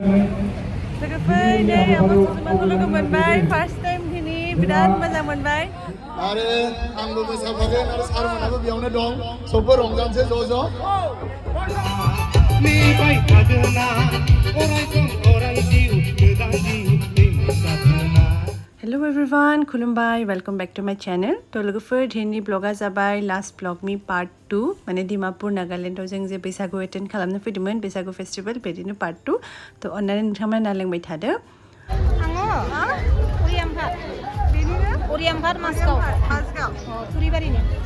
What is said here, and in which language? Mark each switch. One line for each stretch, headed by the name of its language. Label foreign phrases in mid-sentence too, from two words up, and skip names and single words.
Bodo: लोगोफोर नै Abo Sujumaखौ लोगो मोनबाय
English: first time
Bodo: दिनै बिराद मोजां मोनबाय आरो आंबो मोसाफागोन आरो सारमोनाबो बेयावनो दं सबबो रंजानोसै ज'
English: Hello everyone, खुलुमबाय, welcome back to my channel.
Bodo: तो लोगोफोर दिनैनि ब्लगा जाबाय लास्ट ब्लगनि पार्ट 2 माने डिमापुर नागालेण्डआव जों जे बैसागु एटेन्ड खालामनो फैदोंमोन बैसागु फेस्टिवल बेदिनो पार्ट 2 तो अन्नानै नोंथांमोना नायलांबाय थादो आङो उरियामघाट मासगाव थुरिबारिनि